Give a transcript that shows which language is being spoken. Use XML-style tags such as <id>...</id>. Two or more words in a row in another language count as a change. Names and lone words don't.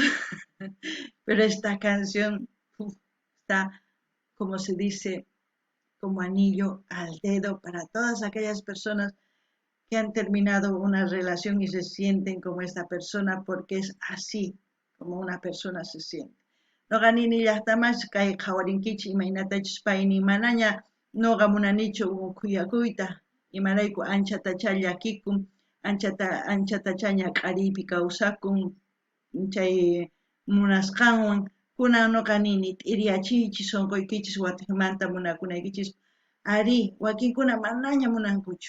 <es>Pero esta canción está, como se dice, como anillo al dedo para todas aquellas personas que han terminado una relación y se sienten como esta persona porque es así como una persona se siente.</es> <qu>Noqa nini llaqtamas kay qhawarinkichis imaynatachus payni manaña noqa munanichu khuyakuyta imarayku anchatacha llakikun anchatacha ñaq'ariypi kawsakun chay munasqanwan kunan noqa nini t'iriyachiychis sunquykichis wataymanta munakunaykichis ari wakinkuna manaña munankuchu</qu>